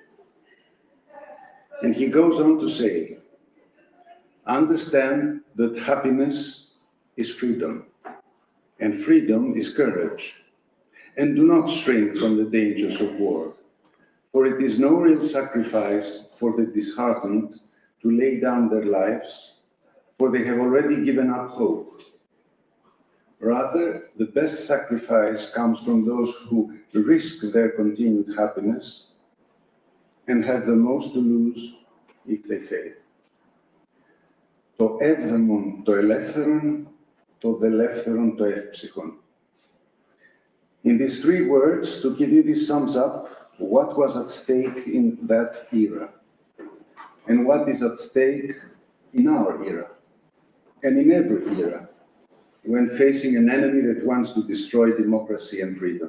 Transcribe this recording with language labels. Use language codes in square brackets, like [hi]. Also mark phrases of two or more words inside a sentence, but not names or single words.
[en] And he goes on to say, understand that happiness is freedom, and freedom is courage, and do not shrink from the dangers of war, for it is no real sacrifice for the disheartened to lay down their lives, for they have already given up hope. Rather, the best sacrifice comes from those who risk their continued happiness and have the most to lose if they fail. [el] Το εύδαιμον, το ελεύθερον, το ελεύθερον, το εύψυχον. [en] In these three words, Thukydides sums up what was at stake in that era and what is at stake in our era. and in every era, when facing an enemy that wants to destroy democracy and freedom.